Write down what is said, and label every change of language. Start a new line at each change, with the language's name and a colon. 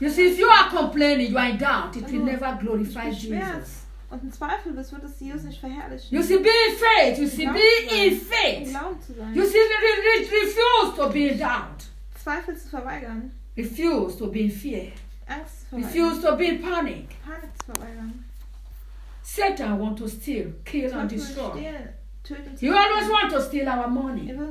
English: You see, if you are complaining, you are in doubt, it will never glorify Jesus.
German: Und in Zweifel, das wird es Jesus nicht verherrlichen.
English: You see, be in faith. You see, be in faith.
German: Im Glauben zu sein.
English: You see, refuse to be in doubt.
German: Zweifel zu verweigern.
English: Refuse to be in fear.
German: Angst zu
English: verweigern. Refuse to be in panic.
German: Panik zu verweigern.
English: Satan want to steal, kill
German: Teufel
English: and destroy. You always want to steal our money.